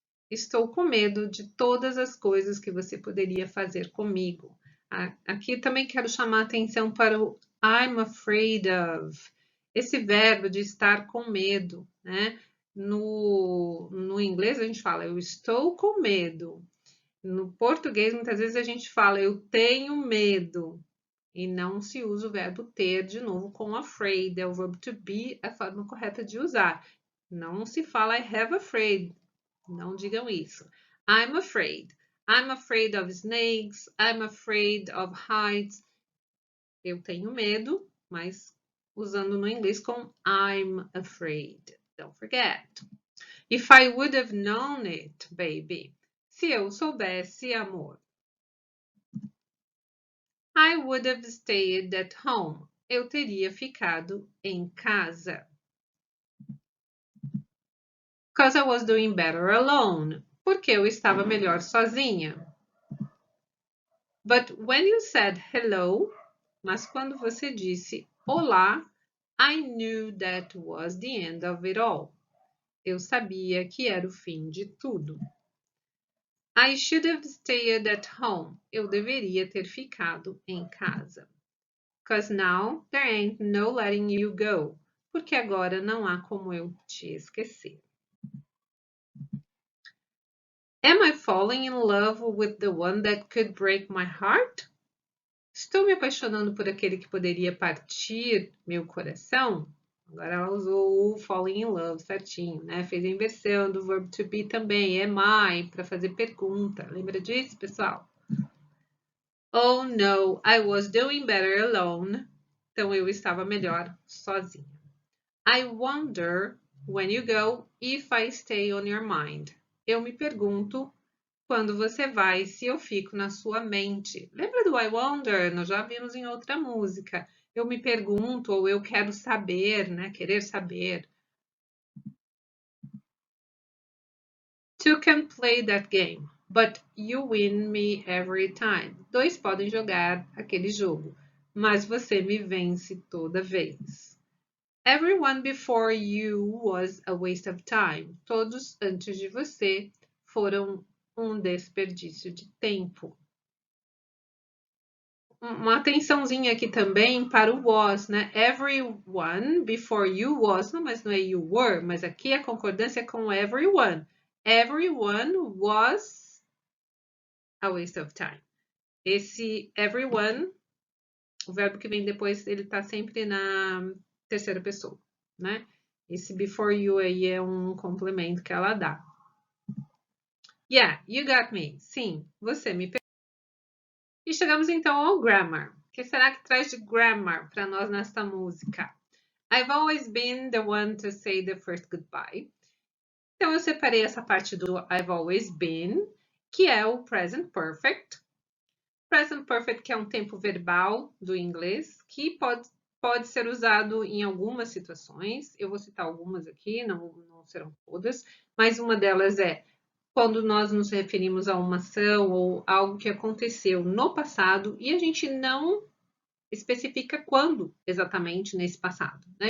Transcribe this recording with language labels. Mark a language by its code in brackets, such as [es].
[pt] Estou com medo de todas as coisas que você poderia fazer comigo. Aqui também quero chamar a atenção para o I'm afraid of. Esse verbo de estar com medo, né? No inglês a gente fala eu estou com medo. No português muitas vezes a gente fala eu tenho medo. E não se usa o verbo ter de novo com afraid. É o verbo to be, a forma correta de usar. Não se fala [en] I have afraid. [pt] Não digam isso. [en] I'm afraid. I'm afraid of snakes. I'm afraid of heights. [pt] Eu tenho medo, mas usando no inglês com I'm afraid. [en] Don't forget. If I would have known it, baby. [pt] Se eu soubesse, amor. [en] I would have stayed at home. [pt] Eu teria ficado em casa. [en] Because I was doing better alone. [pt] Porque eu estava melhor sozinha. [en] But when you said hello, [pt] mas quando você disse olá, [en] I knew that was the end of it all. [pt] Eu sabia que era o fim de tudo. [en] I should have stayed at home. [pt] Eu deveria ter ficado em casa. [en] 'Cause now there ain't no letting you go. [pt] Porque agora não há como eu te esquecer. [en] Am I falling in love with the one that could break my heart? [pt] Estou me apaixonando por aquele que poderia partir meu coração? Agora ela usou o falling in love certinho, né? Fez a inversão do verbo to be também, am I, para fazer pergunta. Lembra disso, pessoal? [en] Oh no, I was doing better alone. [pt] Então eu estava melhor sozinha. [en] I wonder when you go if I stay on your mind. [pt] Eu me pergunto quando você vai se eu fico na sua mente. Lembra do I wonder? Nós já vimos em outra música. Eu me pergunto ou eu quero saber, né? Querer saber. [en] Two can play that game, but you win me every time. [pt] Dois podem jogar aquele jogo, mas você me vence toda vez. [en] Everyone before you was a waste of time. [pt] Todos antes de você foram um desperdício de tempo. Uma atençãozinha aqui também para o was, né? [en] Everyone before you was, [pt] não, mas não é you were, mas aqui a concordância é com everyone. [en] Everyone was a waste of time. [pt] Esse everyone, o verbo que vem depois, ele tá sempre na terceira pessoa, né? Esse before you aí é um complemento que ela dá. [en] Yeah, you got me. [pt] Sim, você me pegou. E chegamos então ao grammar. O que será que traz de grammar para nós nesta música? [en] I've always been the one to say the first goodbye. [pt] Então eu separei essa parte do I've always been, que é o present perfect. Present perfect que é um tempo verbal do inglês, que pode ser usado em algumas situações. Eu vou citar algumas aqui, não serão todas, mas uma delas é quando nós nos referimos a uma ação ou algo que aconteceu no passado e a gente não especifica quando exatamente nesse passado. Né?